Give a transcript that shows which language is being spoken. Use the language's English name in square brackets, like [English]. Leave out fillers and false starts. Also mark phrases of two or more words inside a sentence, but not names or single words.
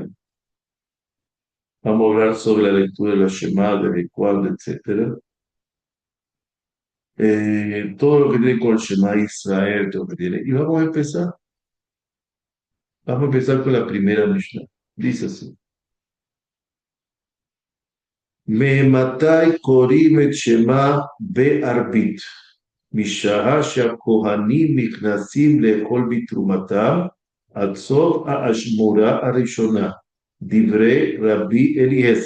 [Spanish] Vamos a hablar sobre la lectura de la Shema, de cuándo, etcétera. Todo lo que tiene con el [Hebrew] שמע ישראל, [Spanish] todo lo que tiene. Y vamos a empezar. Vamos a empezar con la primera Mishnah. Dice así. [Hebrew] מאימתי קורין את שמע בערבית. משעה שהכהנים נכנסים לאכול בתרומתם, עד סוף האשמורה הראשונה, דברי רבי אליעזר.